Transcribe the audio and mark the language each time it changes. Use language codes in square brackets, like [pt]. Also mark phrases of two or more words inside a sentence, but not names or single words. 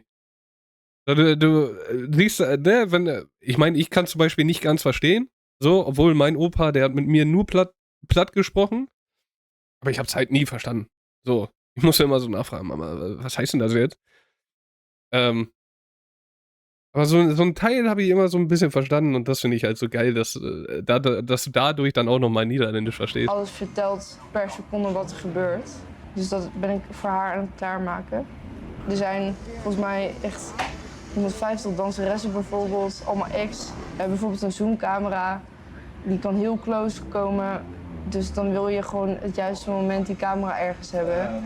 [de] So, du liest, ne, ich meine, ich kann zum Beispiel nicht ganz verstehen, so, obwohl mein Opa, der hat mit mir nur platt gesprochen, aber ich hab's halt nie verstanden. So, ich muss ja immer so nachfragen, Mama, was heißt denn das jetzt? Aber so ein Teil habe ich immer so ein bisschen verstanden und das finde ich halt so geil, dass du dadurch dann auch nochmal Niederländisch verstehst. [nl] alles vertelt per seconde wat er gebeurt. Dus dat ben ik voor haar aan het klaarmaken. Er zijn volgens mij echt 150 danseressen bijvoorbeeld, allemaal ex. Bijvoorbeeld een zoomcamera, die kan heel close komen. Dus dan wil je gewoon het juiste moment die camera ergens hebben.